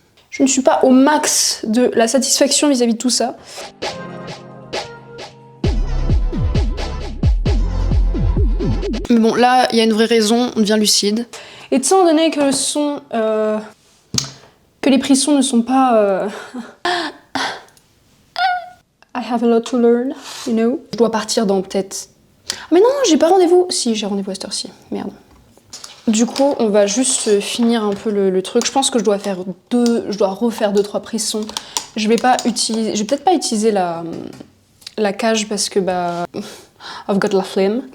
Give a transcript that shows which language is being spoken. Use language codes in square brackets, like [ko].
[fr] Je ne suis pas au max de la satisfaction vis-à-vis de tout ça. Mais bon, là, il y a une vraie raison, on devient lucide. Et étant donné que le son... que les prissons ne sont pas... [en] I have a lot to learn, you know. [fr] Je dois partir dans peut-être... Mais non, j'ai pas rendez-vous. Si, j'ai rendez-vous à cette heure-ci. Merde. Du coup, on va juste finir un peu le truc. Je pense que je dois refaire 2-3 prissons. Je vais peut-être pas utiliser la cage parce que bah [en] I've got [fr] la flemme.